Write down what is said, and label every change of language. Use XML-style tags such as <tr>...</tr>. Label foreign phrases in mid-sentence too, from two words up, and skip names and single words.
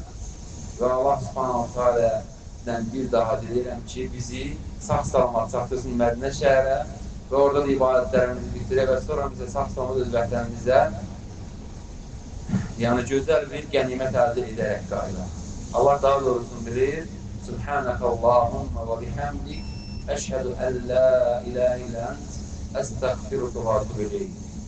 <az>Və Allah subhanahu ta'alədən bir daha diləyirəm ki, bizi sağ-salamat çatdırsın Mədinə şəhərə və orada da ibadətlərimizi bitirə və sonra bizə sağ-salamat öz vətənimizə yəni gözəl bir qənimət əldə edərək qayıdaq. Allah daha doğrusunu bilir.</az> <ar>سبحانك اللهم وبحمدك. أشهد أن لا إله إلا أنت أستغفرك وأتوب إليك</ar>